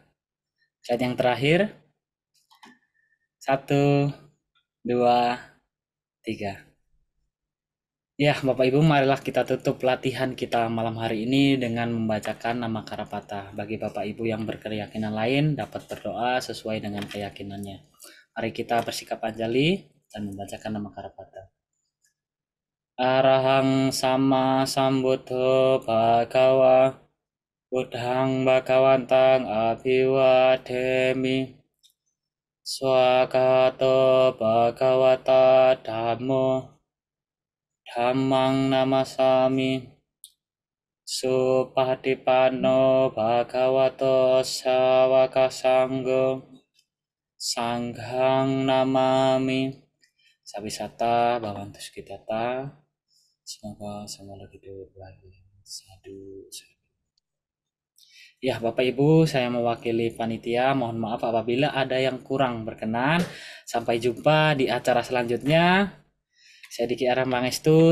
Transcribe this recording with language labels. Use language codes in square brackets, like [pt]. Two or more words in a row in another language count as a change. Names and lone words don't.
[id] Slide yang terakhir. 1, 2, 3. Ya, Bapak Ibu, marilah kita tutup latihan kita malam hari ini dengan membacakan nama Karapata. Bagi Bapak Ibu yang berkeyakinan lain dapat berdoa sesuai dengan keyakinannya. Mari kita bersikap anjali dan membacakan nama Karapata. [pi] Arahang sama sambuddho bhagawa buddhang bhagawantang abhiwademi swagato bhagawata dhammo dhammang namasami supatipanno bhagavato sawaka sanggo sanghang namami sabisata bhavantu sukitata. [id] Semoga semua lebih baik. Sadu. Ya, Bapak Ibu, saya mewakili panitia. Mohon maaf apabila ada yang kurang berkenan. Sampai jumpa di acara selanjutnya. Saya Diki Aram Pangestu.